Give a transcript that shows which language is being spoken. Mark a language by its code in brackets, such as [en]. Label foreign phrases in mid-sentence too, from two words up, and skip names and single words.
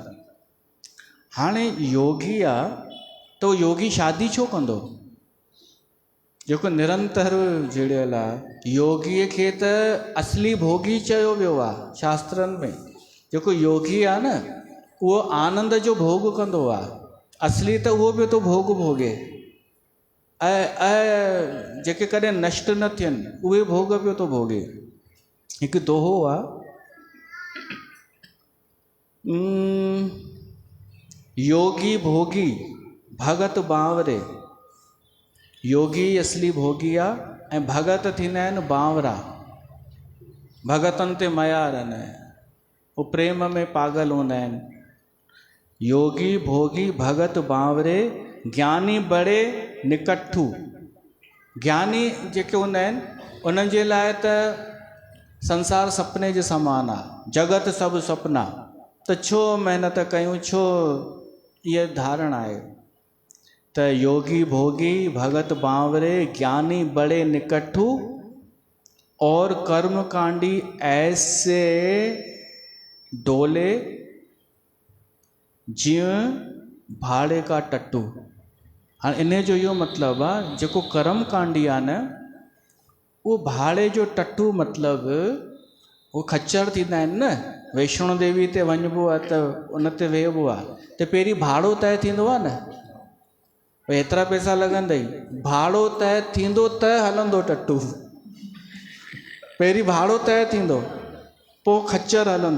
[sd] हाणे योगी आहे त उहो योगी शादी छो कंदो, जेको निरंतर जुड़ियल आहे, योगीअ खे त असली भोगी चयो वियो आहे शास्त्रनि में, जेको योगी आहे न उहो आनंद जो भोग कंदो आहे, असली त उहो बि थो भोग भोगे, ऐं जेके कॾहिं नष्ट न थियनि उहे भोग पियो थो भोगे। हिकु दोहो आहे, [hi] योगी भोगी भगत बांवरे, [sd] योगी असली भोगी आहे ऐं भगत थींदा आहिनि बांवरा, भगतनि ते मयार आहिनि, उहे प्रेम में पागल हूंदा आहिनि। [hi] योगी भोगी भगत बांवरे ज्ञानी बड़े निकट्ठू, [sd] ज्ञानी जेके हूंदा आहिनि उन्हनि जे लाइ त संसार सपने जे समान आहे, जगत सभु सपना, त छो महिनत कयूं, छो इहा धारणा आहे। [hi] त योगी भोगी भगत बांवरे ज्ञानी बड़े निकट्ठू और कर्म कांडी ऐसे डोले जीअं भाड़े का टट्टू। [sd] हाणे इन जो इहो मतिलबु आहे जेको कर्म कांडी आहे न उहो भाड़े जो टट्टू, मतिलबु उहो खच्चर थींदा आहिनि न, वैष्णो देवी ते वञिबो आहे त उन ते वेहबो आहे त पहिरीं भाड़ो तय थींदो आहे न, भई एतिरा पैसा लॻंदई, भाड़ो तय थींदो त हलंदो टट्टू, पहिरीं भाड़ो तय थींदो पोइ खच्चर हलंदो।